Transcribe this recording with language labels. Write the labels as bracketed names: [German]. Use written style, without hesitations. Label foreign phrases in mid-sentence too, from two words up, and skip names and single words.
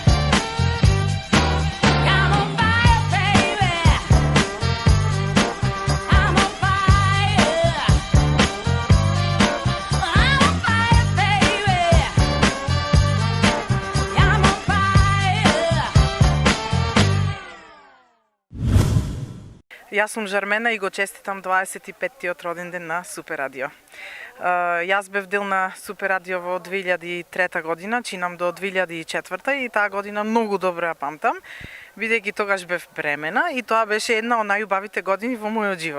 [English] I'm on fire, baby. I'm on fire. I'm on fire, baby. I'm on fire. [Macedonian] Јас сум Жармена и го честитам 25-тиот роден ден на Супер Радио. Јас бев дел на Супер Радио во 2003 година, чинам до 2004 и таа година многу добро ја памтам, бидејќи тогаш бев бремена и тоа беше една од најубавите години во мојот живот.